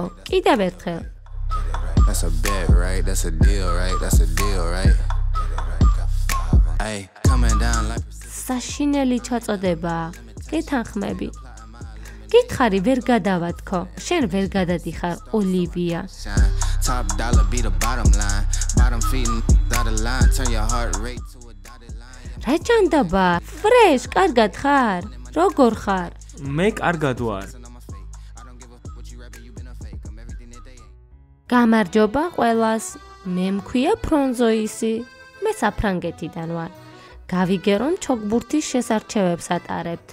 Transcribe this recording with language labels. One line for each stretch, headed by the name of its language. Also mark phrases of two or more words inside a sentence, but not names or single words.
Georgian: კიდევ ერთხელ. საშინელი ჩაწოდება. გეთანხმები. გითხარი ვერ გადავათქო. შენ ვერ გადადიხარ, ოლივია.
English: Top dollar be the bottom line. Bottom feeding dotted line. Turn your heart rate to a dotted line.
Georgian: რა ჭანდაბა? ფრეშ, კარგად ხარ? როგორ ხარ? მე კარგად ვარ. გამარჯობა ყველას. მე მქვია ფრონზოისი. მე საფრანგეთიდან ვარ. გავიგე რომ ჩოგბურთის შესარჩევებს ატარებთ.